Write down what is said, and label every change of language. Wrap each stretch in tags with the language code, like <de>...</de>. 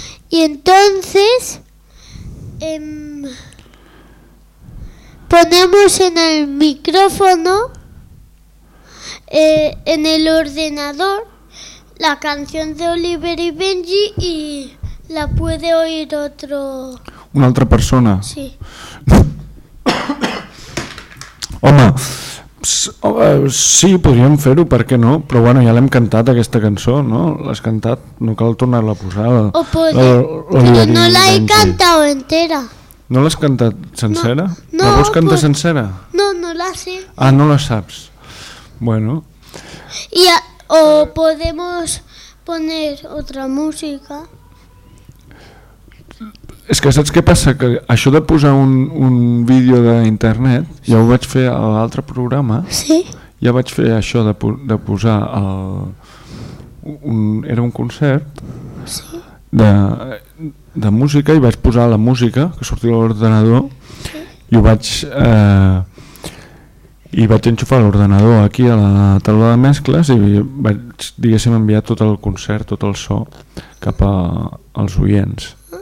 <es>Y entonces ponemos en el micrófono en el ordenador la canción de Oliver y Benji y la puede oír otro...</es> <ca>Una altra persona. Sí. Home, sí, podríem fer-ho, per què no? Però bueno, ja l'hem cantat, aquesta cançó, no? L'has cantat, no cal tornar-la a posar. Però no l'he cantat entera. No l'has cantat sencera? No, la vols cantar sencera? No la sé. Ah, no la saps. Bueno.</ca> <es>O podemos poner otra música.</es> <ca>És que saps què passa? Que això de posar un vídeo d'internet, sí. Ja ho vaig fer a l'altre programa, sí. Ja vaig fer això de posar era un concert, sí. de música, i vaig posar la música que sortia a l'ordenador, sí. I vaig enxufar l'ordenador aquí a la taula de mescles i vaig, diguéssim, enviar tot el concert, tot el so cap als oients.</ca>